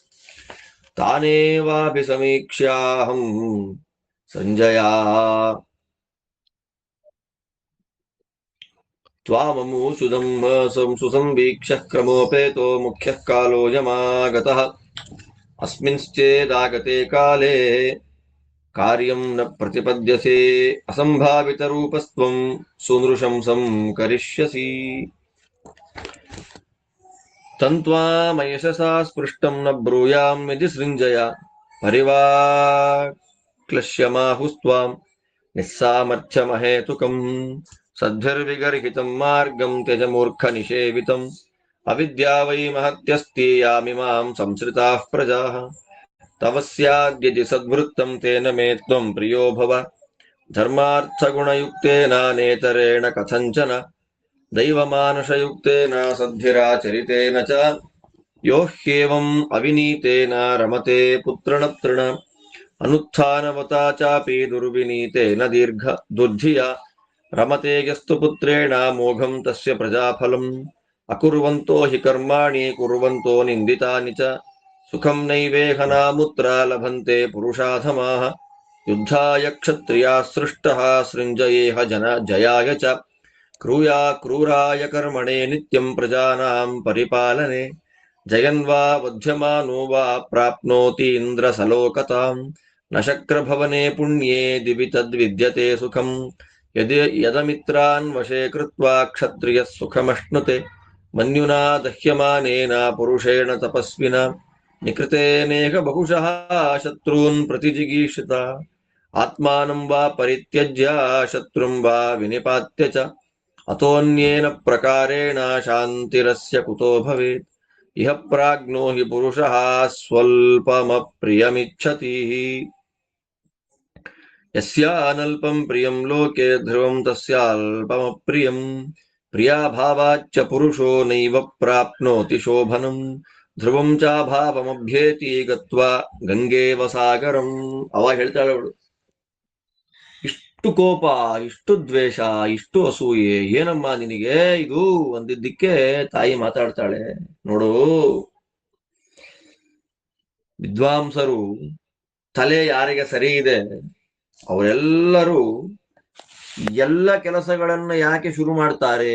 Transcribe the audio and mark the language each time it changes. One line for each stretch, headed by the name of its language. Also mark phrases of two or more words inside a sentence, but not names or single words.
Sanskrit: ತಾನೇವಾಭಿಸಮೀಕ್ಷ್ಯಾಹಂ ಸಂಜಯ ತ್ವಾಮಮು ಸುಸಂವೀಕ್ಷ್ಯ ಕ್ರಮೋಪೇತೋ ಮುಖ್ಯಃ ಕಾಲೋಯಮಾಗತಃ ಅಸ್ಮಿನ್ಶ್ಚೇದಾಗತೆ ಕಾಲೇ ಕಾರ್ಯಂ ನ ಪ್ರತಿಪದ್ಯಸೆ ಅಸಂಭಾವಿತ ರೂಪಸ್ತ್ವಂ ಸುನೃಶಂಸಂ ಕರಿಷ್ಯಸಿ ತಂತ್ವಾಮಯಶಸಾ ಸ್ಪೃಷ್ಟಂ ನ ಬ್ರೂಯಾಂ ಯದಿ ಸೃಂಜಯ ಪರಿವಾಕ್ಲಶ್ಯಮಾಹುಸ್ತ್ವಾಂ ನಿಸ್ಸಾಮರ್ಥ್ಯಮಹೇತುಕಂ ಸದ್ಭಿರ್ವಿಗರ್ಹಿತಂ ಮಾರ್ಗಂ ತ್ಯಜ ಮೂರ್ಖ ನಿಷೇವಿತಂ ಅವಿದ್ಯಾ ವೈ ಮಹತ್ಯಸ್ತಿ ಯಾಮಿಮಾಂ ಸಂಸೃತಾಃ ಪ್ರಜಾಃ ತವ ಸ್ಯಾದ್ಯದಿ ಸದ್ವೃತ್ತಂ ತೇನ ಮೇ ತ್ವಂ ಪ್ರಿಯೋ ಭವ ಧರ್ಮಾರ್ಥಗುಣಯುಕ್ತೇನ ನೇತರೇಣ ಕಥಂಚನ ದೈವಮಾನುಷಯುಕ್ತೇನ ಸದ್ಭಿರಾಚರಿತೇನ ಚ ಯೋ ಹ್ಯೇವಂ ಅವಿನೀತೇನ ರಮತೆ ಪುತ್ರನತೃಣ ಅನುತ್ಥಾನವತಾ ಚಾಪಿ ದುರ್ವಿನೀತೇನ ದೀರ್ಘ ದುರ್ಧಿಯ ರಮತೆ ಯಸ್ತು ಪುತ್ರೇಣ ಮೋಘಂ ತಸ್ಯ ಪ್ರಜಾಫಲಂ ಅಕುರ್ವಂತೋ ಹಿ ಕರ್ಮಾಣಿ ಕುರ್ವಂತೋ ನಿಂದಿತಾನಿ ಚ ಸುಖಂ ನೈವೇಹನಾಮುತ್ರ ಲಭಂತೆ ಪುರುಷಾಧಮಾಃ ಯುದ್ಧಾಯ ಕ್ಷತ್ರಿಯಾ ಸೃಷ್ಟಃ ಸೃಂಜಯೇಹ ಜಯಾಯ ಚ ಕ್ರೂರಾಯ ಕರ್ಮಣೆ ನಿತ್ಯಂ ಪ್ರಜಾನಾಂ ಪರಿಪಾಲನೆ ಜಯನ್ವಾ ವಧ್ಯಮಾನೋ ವಾ ಪ್ರಾಪ್ನೋತಿ ಇಂದ್ರ ಸಲೋಕತಾಂ ನ ಶಕ್ರಭವನೆ ಪುಣ್ಯೇ ದಿವಿ ತದ್ವಿದ್ಯತೆ ಸುಖಂ ಯದಮಿತ್ರಾನ್ ವಶೇ ಕೃತ್ವಾ ಕ್ಷತ್ರಿಯ ಸುಖಮಶ್ನುತೆ ಮನ್ಯುನಾ ದಹ್ಯಮಾನೇನ ಪುರುಷೇಣ ತಪಸ್ವಿನ ನಿಕೃತೇನೇಹ ಬಹುಶಃ ಶತ್ರುನ್ ಪ್ರತಿಜಿಗೀಷಿತ ಆತ್ಮಾನಂ ವಾ ಪರಿತ್ಯಜ್ಯ ಶತ್ರುಂ ವಾ ವಿನಿಪಾತ್ಯ ಚ ಅತೋನ್ಯೇನ ಪ್ರಕಾರೇಣ ಶಾಂತಿರಸ್ಯ ಕುತೋ ಭವೇತ್ ಇಹ ಪ್ರಾಜ್ಞೋ ಹಿ ಪುರುಷಃ ಸ್ವಲ್ಪಮಪ್ರಿಯಮಿಚ್ಛತಿ ಯಸ್ಯಾನಲ್ಪಂ ಪ್ರಿಯಂ ಲೋಕೆ ಧ್ರುವಂ ತಸ್ಯಾಲ್ಪಮಪ್ರಿಯಂ ಪ್ರಿಯಾಭಾವಾಚ್ಚ ಪುರುಷೋ ನೈವ ಪ್ರಾಪ್ನೋತಿ ಶೋಭನಂ ಧ್ರುವಂ ಚಾಭಾವಮಭ್ಯೇತಿ ಗತ್ವಾ ಗಂಗೇವ ಸಾಗರಂ.
Kannada: ಅವಾಗ ಹೇಳ್ತಾಳೆ ಅವಳು, ಇಷ್ಟು ಕೋಪ, ಇಷ್ಟು ದ್ವೇಷ, ಇಷ್ಟು ಅಸೂಯೆ ಏನಮ್ಮ ನಿನಗೆ ಇದು ಅಂದಿದ್ದಕ್ಕೆ ತಾಯಿ ಮಾತಾಡ್ತಾಳೆ, ನೋಡು ವಿದ್ವಾಂಸರು ತಲೆ ಯಾರಿಗೆ ಸರಿ ಇದೆ ಅವರೆಲ್ಲರೂ ಎಲ್ಲ ಕೆಲಸಗಳನ್ನ ಯಾಕೆ ಶುರು ಮಾಡ್ತಾರೆ?